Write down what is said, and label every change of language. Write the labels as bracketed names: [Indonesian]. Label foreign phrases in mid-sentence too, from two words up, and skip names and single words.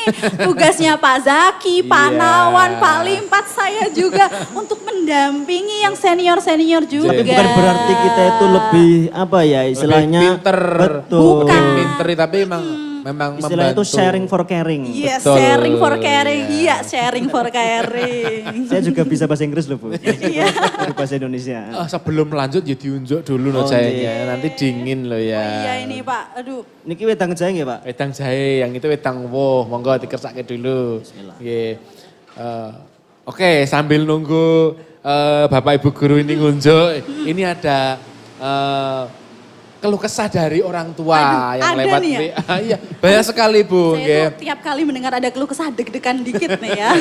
[Indonesian] Tugasnya Pak Zaki, Pak Iya. Nawan, Pak Limpat, saya juga untuk mendampingi yang senior-senior juga. Tapi bukan berarti kita itu lebih apa ya istilahnya. Lebih pinter. Betul. Bukan. Pinter tapi memang Istilah itu membantu. [English] sharing for caring. [Indonesian] Iya, Betul. [English] sharing for caring. Iya, sharing for caring. [Indonesian] Saya juga bisa bahasa Inggris loh Bu. Iya. Dari bahasa Indonesia. Sebelum lanjut ya diunjuk dulu loh Oh, jahenya. Nanti dingin loh ya. Iya ini Pak, aduh. [Javanese] Niki wedang jahe nggih Pak? Wedang jahe, [Indonesian] yang itu [Javanese] wedang woh. Monggo dikersake dulu. Bismillah. Nggih. [Indonesian] Oke, sambil nunggu Bapak Ibu guru ini ngunjuk, ini ada keluh kesah dari orang tua Aduh, yang ada lewat nih ya? WA. Iya, banyak sekali Bu. Saya nggih. tuh tiap kali mendengar ada keluh kesah deg-degan dikit nih ya.